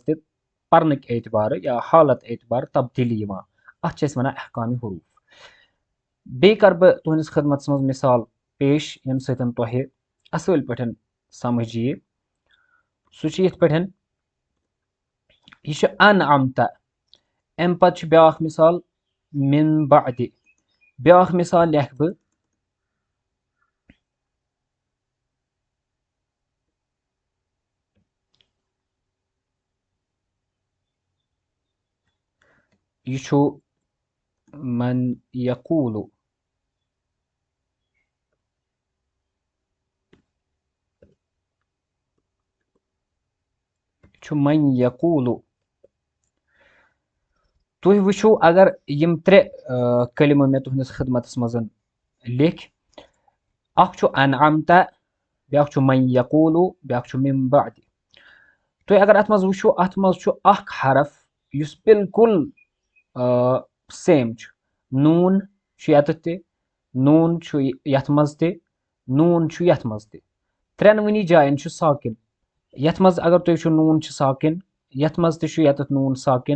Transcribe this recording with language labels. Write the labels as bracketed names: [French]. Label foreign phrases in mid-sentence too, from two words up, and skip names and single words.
[Kashmiri] تہِ پَرنٕکۍ اعتبارٕ یا حالت اعتبارٕ تبدیٖلی یِوان اَتھ چھِ أسۍ وَنان احکامِ حروٗف بیٚیہِ کَرٕ بہٕ تُہنٛدِس خدمتَس منٛز مِثال پیش ییٚمہِ سۭتۍ تۄہہِ اَصٕل پٲٹھۍ سَمٕجھ یِیہِ سُہ چھُ یِتھ پٲٹھۍ یہِ چھُ اَنعمتہ اَمہِ پَتہٕ چھُ بیٛاکھ مِثال [Arabic] مِن بعدِ [Kashmiri] بیٛاکھ مِثال لیکھٕ بہٕ یہِ چھُ [Arabic] من یقوٗلُ [Kashmiri] چھُ [Arabic] من یقوٗلُ [Kashmiri] تُہۍ وٕچھِو اگر یِم ترٛےٚ کلمہٕ مےٚ تُہنٛدِس خدمتَس منٛز لیکھۍ اکھ چھُ اَنعمتہ بیٛاکھ چھُ [Arabic] من یقوٗلُ [Kashmiri] بیٛاکھ چھُ [Arabic] مِن بعدِ [Kashmiri] تُہۍ اگر اَتھ منٛز وٕچھِو اَتھ منٛز چھُ اکھ حرف یُس بِلکُل سیم چھُ نوٗن چھُ ییٚتٮ۪تھ تہِ نوٗن چھُ یَتھ منٛز تہِ نوٗن چھُ یَتھ منٛز تہِ ترٛٮ۪نؤنی جایَن چھُ ساکِن یَتھ منٛز اگر تُہۍ وٕچھِو نوٗن چھُ ساکِن یَتھ منٛز تہِ چھُ ییٚتٮ۪تھ نوٗن ساکِن